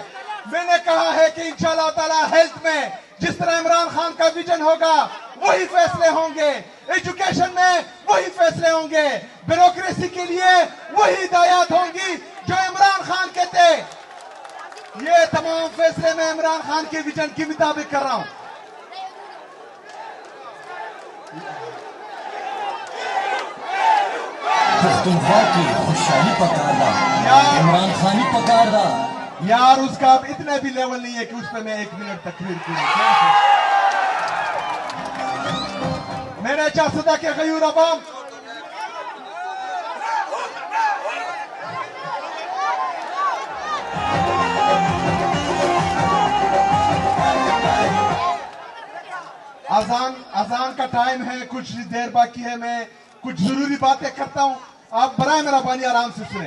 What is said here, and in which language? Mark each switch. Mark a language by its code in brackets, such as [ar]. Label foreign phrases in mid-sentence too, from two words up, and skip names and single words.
[ur] میں نے کہا ہے کہ [ar] إن شاء الله تعالى [ur] ہیلتھ میں جس طرح عمران خان کا وژن ہوگا وہی فیصلے ہوں گے، ایجوکیشن میں وہی فیصلے ہوں گے، بیوروکریسی کے لیے وہی ہدایت ہوں گی جو عمران خان کے تھے. یہ تمام فیصلے میں عمران خان کے وژن کے مطابق کر رہا ہوں. [ps] پختونخوا کی خوشحالی پکار دا عمران خانی پکار دا [ur] یار اس کا اب اتنا بھی لیول نہیں ہے کہ اس پر میں 1 منٹ تقریر کروں. میں نے چاہتا کہ غیور عوام اذان کا ٹائم ہے، کچھ دیر باقی ہے، میں کچھ ضروری باتیں کرتا ہوں، آپ برائے مہربانی آرام سے سنیں.